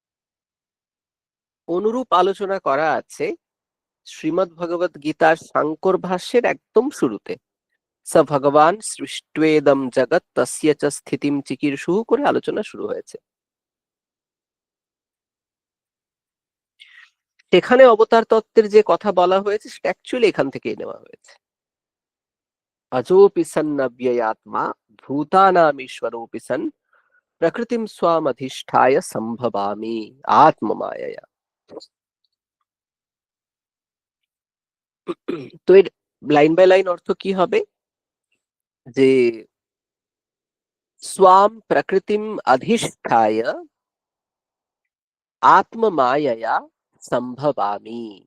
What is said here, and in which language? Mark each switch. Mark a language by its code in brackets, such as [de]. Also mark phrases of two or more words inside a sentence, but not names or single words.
[bn] অনুরূপ আলোচনা করা আছে শ্রীমদ্ ভগবত গীতার সাংকর ভাষ্যের একদম শুরুতে। [sa] স ভগবান সৃষ্টেদম জগৎ তস্য চ স্থিতিম চিকীর্ষুঃ [bn] করে আলোচনা শুরু হয়েছে। সেখানে অবতার তত্ত্বের যে কথা বলা হয়েছে সেটা অ্যাকচুয়ালি এখান থেকেই নেওয়া হয়েছে। [sa] अजोऽपि सन्नव्ययात्मा भूतानामीश्वरोऽपि सन् प्रकृतिं स्वामधिष्ठाय सम्भवामि आत्ममायया। [bn] তো এর [en] line by line [bn] অর্থ কি হবে? [sa] যে স্বাম প্রকৃতিম অধিষ্ঠায় আত্মমায়য়া সম্ভবামি।